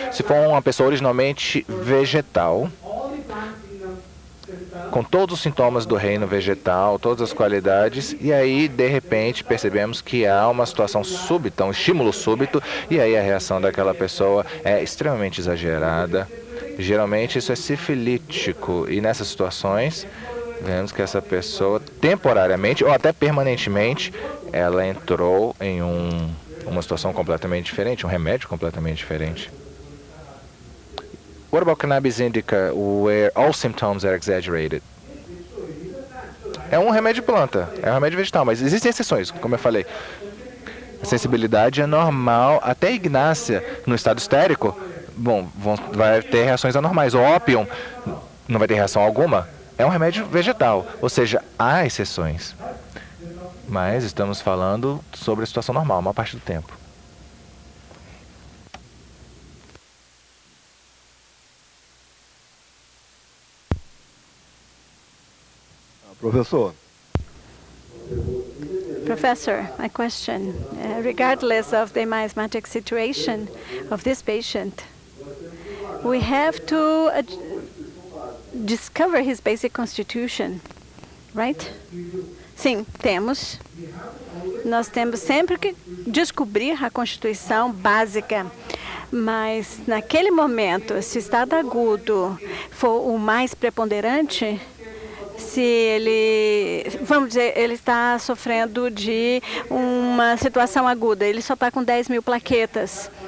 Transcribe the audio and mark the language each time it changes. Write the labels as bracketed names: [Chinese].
[Portuguese] Se for uma pessoa originalmente vegetal, com todos os sintomas do reino vegetal, todas as qualidades, e aí, de repente, percebemos que há uma situação súbita, um estímulo súbito, e aí a reação daquela pessoa é extremamente exagerada. Geralmente isso é sifilítico, e nessas situações, vemos que essa pessoa, temporariamente ou até permanentemente, ela entrou em uma situação completamente diferente, um remédio completamente diferente. [English] What about cannabis indica, where all symptoms are exaggerated? [Portuguese] É um remédio de planta, é um remédio vegetal, mas existem exceções, como eu falei. A sensibilidade é normal, até a ignácia, no estado estérico, vai ter reações anormais. O ópio não vai ter reação alguma. É um remédio vegetal, ou seja, há exceções. Mas estamos falando sobre a situação normal, a maior parte do tempo. [English] Professor. Professor, my question, regardless of the miasmatic situation of this patient, we have to discover his basic constitution, right? [Portuguese] Sim, temos. Nós temos sempre que descobrir a constituição básica. Mas, naquele momento, se o estado agudo for o mais preponderante, se ele, vamos dizer, ele está sofrendo de uma situação aguda, ele só está com 10 mil plaquetas.